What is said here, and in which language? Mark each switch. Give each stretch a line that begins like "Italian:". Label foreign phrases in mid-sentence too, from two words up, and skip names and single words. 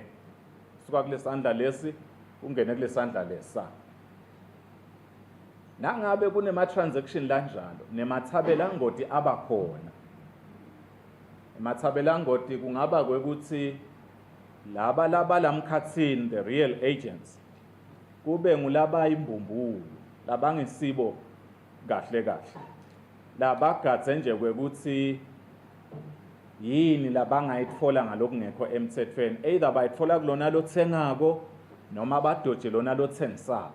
Swati: Suka kulesandla lesi ungene kulesandla lesa. Nangabe kunema transaction lanjalo nemathabela ngoti abakhona. Emathabela ngoti kungaba kwekuthi laba lamkhatsini
English: the real agents
Swati: kube ngulaba imbumbulu labangisibo kahle kahle labagadze nje kwekuthi yini labangayitfola ngalokungekho emthethweni either bayitfola kulona lothengako noma badoje lona lothengisako.